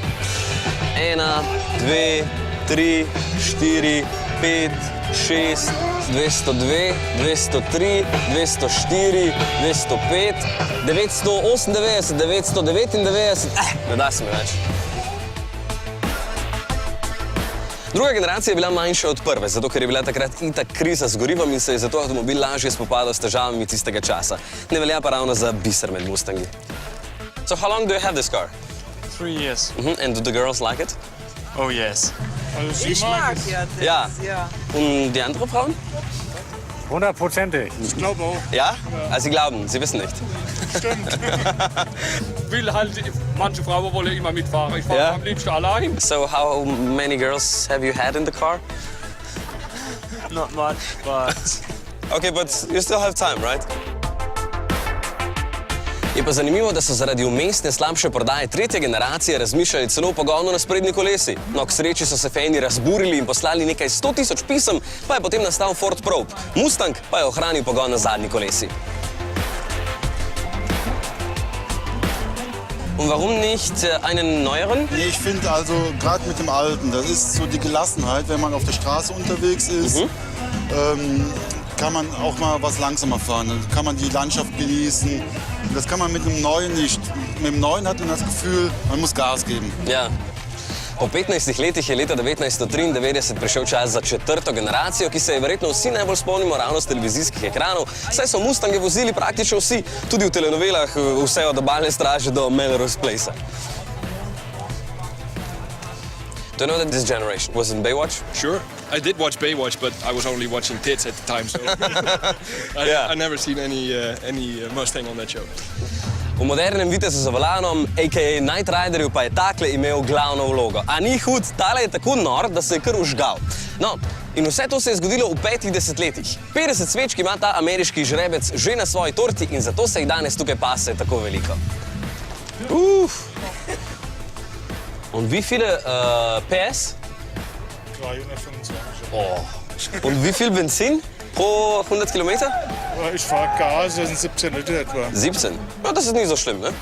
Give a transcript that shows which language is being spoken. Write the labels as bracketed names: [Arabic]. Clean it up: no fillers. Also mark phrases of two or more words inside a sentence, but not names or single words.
[Slovenian] 1, 2, 3, 4, 5, 6, 202, 203, 204, 205, 998, 999, ne da se mi več. Druga generacija je bila manjša od prve, zato ker je bila takrat itak kriza z gorivom in se je zato avtomobil lažje spopadal s težavami tistega časa. Ne velja pa ravno za biser med Mustangi. [English] So how long do you have this car? 3 years. And do the girls like it? Oh yes. [German] Ich mag ja das, Ja. ja. Und die andere Frauen? 100%. Ich glaube auch. Ja? Also sie glauben, sie wissen nicht. Stimmt. Will halt, manche Frauen wollen immer mitfahren. Ich fahre Ja. am liebsten allein. [English] So how many girls have you had in the car? Not much, but Okay, but you still have time, right? [Slovenian] Je pa zanimivo, da so zaradi umestne slabše prodaje tretje generacije razmišljali celo o pogonu na sprednji kolesi. No, k sreči so se fani razburili in poslali nekaj 100 000 pisem, pa je potem nastal Ford Probe. Mustang pa je ohranil pogon na zadnji kolesi. [German] Und warum nicht einen neueren? Nee, ich finde also gerade mit dem Alten, das ist so die Gelassenheit, wenn man auf der Straße unterwegs ist, kann man auch mal was langsamer fahren, dann kann man die Landschaft genießen. Das kann man mit dem Neuen nicht. Mit dem Neuen hat man das Gefühl, man muss Gas geben. Ja. [Slovenian] Po 15 letih je leta 1993 prišel čas za četrto generacijo, ki se je verjetno vsi najbolj spomnimo ravno z televizijskih ekranov, saj so Mustange vozili praktično vsi, tudi v telenovelah, vse od Obalne straže do Melrose Placea. [English] Do you know that this generation was in Baywatch? Sure. I did watch Baywatch, but I was only watching tits at the time, so Yeah. I never seen any Mustang on that show. [Slovenian] V modernem vitezu za volanom, a.k.a. Knight Riderju, pa je takle imel glavno vlogo. A ni hud, tale je tako nor, da se je kar užgal. No, in vse to se je zgodilo v 5 desetletjih. 50 svečk ima ta ameriški žrebec že na svoji torti in zato se jih danes tukaj pase tako veliko. [German] Und wie viele PS? 325. Oh. Und wie viel Benzin pro 100 Kilometer? Ich fahre Gas, das sind 17 Liter etwa. 17? Ja, das ist nicht so schlimm, ne?